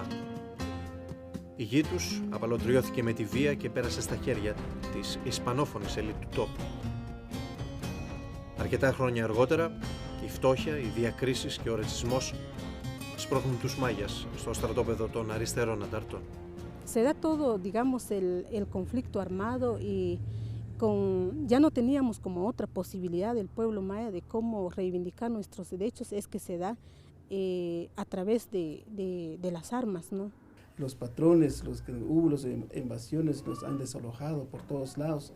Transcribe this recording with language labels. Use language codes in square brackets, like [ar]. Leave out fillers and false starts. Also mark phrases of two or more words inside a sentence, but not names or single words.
[el] Η γη τους απαλωτριώθηκε με τη βία και πέρασε στα χέρια της ισπανόφωνης ελίτ του τόπου. Αρκετά χρόνια αργότερα, η φτώχεια, οι διακρίσεις και ο ρατσισμός σπρώχνουν τους Μάγιας στο στρατόπεδο των αριστερών ανταρτών. [es] se da todo, digamos, el conflicto armado y ya no teníamos como otra posibilidad del pueblo maya de cómo reivindicar nuestros derechos, es que se da a través de las armas, ¿no? Los patrones, hubo las invasiones, nos han desalojado por todos lados.